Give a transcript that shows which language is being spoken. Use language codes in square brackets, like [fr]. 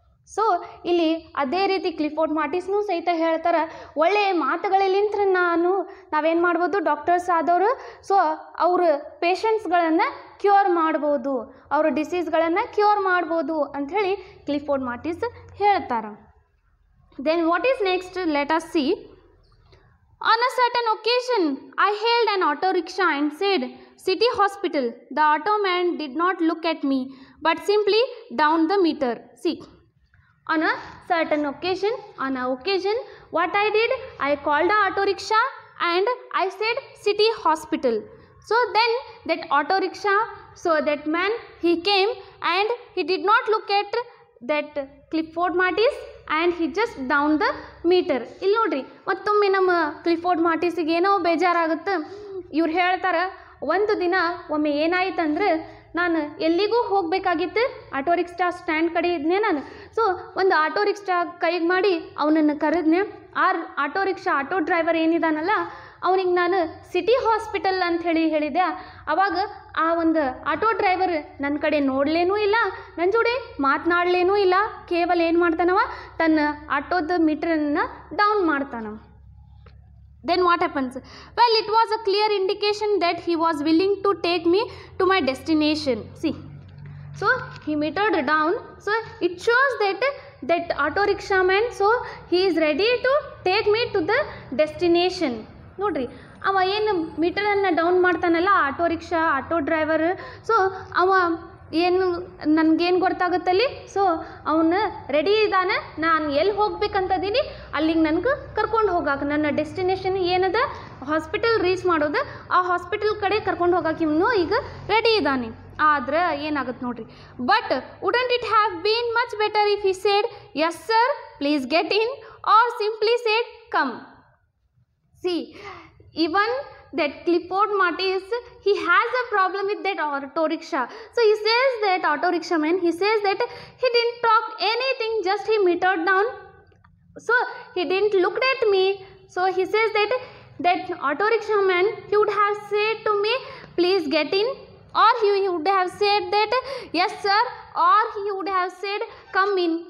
[kn] So ಇಲ್ಲಿ ಅದೇ ರೀತಿ ಕ್ಲಿಫೋರ್ಡ್ ಮಾರ್ಟಿಸ್ನೂ ಸಹಿತ ಹೇಳ್ತಾರೆ, ಒಳ್ಳೆಯ ಮಾತುಗಳಲ್ಲಿಂತ ನಾವೇನು ಮಾಡ್ಬೋದು, ಡಾಕ್ಟರ್ಸ್ ಆದವರು ಸೊ ಅವರು ಪೇಷಂಟ್ಸ್ಗಳನ್ನು ಕ್ಯೂರ್ ಮಾಡ್ಬೋದು, ಅವ್ರ ಡಿಸೀಸ್ಗಳನ್ನು ಕ್ಯೂರ್ ಮಾಡ್ಬೋದು ಅಂಥೇಳಿ ಕ್ಲಿಫೋರ್ಡ್ ಮಾರ್ಟಿಸ್ ಹೇಳ್ತಾರೆ. [en] Then what is next, let us see. On a certain occasion, I hailed an auto rickshaw and said, "City Hospital." The auto man did not look at me, but simply down the meter. See, on a certain occasion, what I did, I called the auto rickshaw and I said, "City Hospital." So then that auto rickshaw, so that man, he came and he did not look at that Clifford Martis and he just down the meter. [kn] ಇಲ್ಲಿ ನೋಡ್ರಿ ಮತ್ತೊಮ್ಮೆ ನಮ್ಮ Clifford ಮಾರ್ಟಿಸಿಗೆ ಏನೋ ಬೇಜಾರಾಗುತ್ತೆ. ಇವ್ರು ಹೇಳ್ತಾರೆ, ಒಂದು ದಿನ ಒಮ್ಮೆ ಏನಾಯ್ತಂದ್ರೆ ನಾನು ಎಲ್ಲಿಗೂ ಹೋಗಬೇಕಾಗಿತ್ತು, ಆಟೋ ರಿಕ್ಷಾ ಸ್ಟ್ಯಾಂಡ್ ಕಡೆ ಇದ್ನೆ ನಾನು. ಸೊ ಒಂದು ಆಟೋ ರಿಕ್ಷಾ ಕೈಗೆ ಮಾಡಿ ಅವನನ್ನು ಕರೆದ್ನೆ. ಆಟೋ ರಿಕ್ಷಾ ಆಟೋ ಡ್ರೈವರ್ ಏನಿದಾನಲ್ಲ ಅವನಿಗೆ ನಾನು ಸಿಟಿ ಹಾಸ್ಪಿಟಲ್ ಅಂಥೇಳಿ ಹೇಳಿದೆ. ಆವಾಗ ಆ ಒಂದು ಆಟೋ ಡ್ರೈವರ್ ನನ್ನ ಕಡೆ ನೋಡಲೇನೂ ಇಲ್ಲ, ನನ್ನ ಜೋಡಿ ಮಾತನಾಡಲೇನೂ ಇಲ್ಲ, ಕೇವಲ ಏನು ಮಾಡ್ತಾನವ ತನ್ನ ಆಟೋದ ಮೀಟ್ರನ್ನು down ಮಾಡ್ತಾನವ. [en] Then what happens? Well, it was a clear indication that he was willing to take me to my destination. See, so he metered down, so it shows that auto rickshaw man, so he is ready to take me to the destination. [kn] ನೋಡ್ರಿ ಅವ ಏನು ಮೀಟರನ್ನು down ಮಾಡ್ತಾನಲ್ಲ auto driver, so ಅವ ಏನು ನನಗೇನು ಗೊತ್ತಾಗುತ್ತಲ್ಲಿ, so ಅವನು ready ಇದ್ದಾನೆ, ನಾನು ಎಲ್ಲಿ ಹೋಗ್ಬೇಕಂತದೀನಿ ಅಲ್ಲಿಗೆ ನನಗೆ ಕರ್ಕೊಂಡು ಹೋಗಾಕ, ನನ್ನ ಡೆಸ್ಟಿನೇಷನ್ ಏನದ ಹಾಸ್ಪಿಟಲ್ ರೀಚ್ ಮಾಡೋದು, ಆ ಹಾಸ್ಪಿಟಲ್ ಕಡೆ ಕರ್ಕೊಂಡು ಹೋಗಾಕ ಇವನು ಈಗ ರೆಡಿ ಇದ್ದಾನೆ. ಆದ್ರೆ ಏನಾಗುತ್ತೆ ನೋಡ್ರಿ, [en] But wouldn't it have been much better if he said yes sir please get in or simply said come. See, even that Clifford Martis, he has a problem with that auto rickshaw. So he says that auto rickshaw man, he says that he didn't talk anything, just he metered down. So he didn't look at me. So he says that auto rickshaw man, he would have said to me, please get in, or he would have said that yes sir, or he would have said come in.